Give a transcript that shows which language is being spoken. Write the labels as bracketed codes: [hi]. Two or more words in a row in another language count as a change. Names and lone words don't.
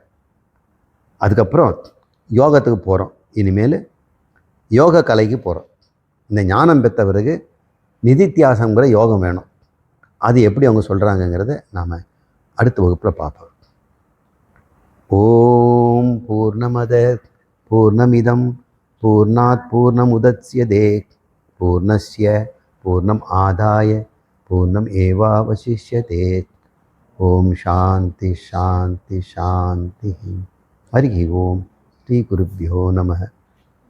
[ta] அதுக்கப்புறம் யோகத்துக்கு போகிறோம். இனிமேல் யோக கலைக்கு போகிறோம். இந்த ஞானம் பெற்ற பிறகு நிதித்தியாசங்கிற யோகம் வேணும். அது எப்படி அவங்க சொல்கிறாங்கங்கிறத நாம் அடுத்த வகுப்பில் பார்ப்போம். [sa] ओम् पूर्णमदः पूर्णमिदं पूर्णात् पूर्णमुदच्यते पूर्णस्य पूर्णम् आदाय पूर्णम् एवावशिष्यते. ओम् शान्तिः शान्तिः शान्तिः. हरि ओम्। श्री गुरुभ्यो नमः.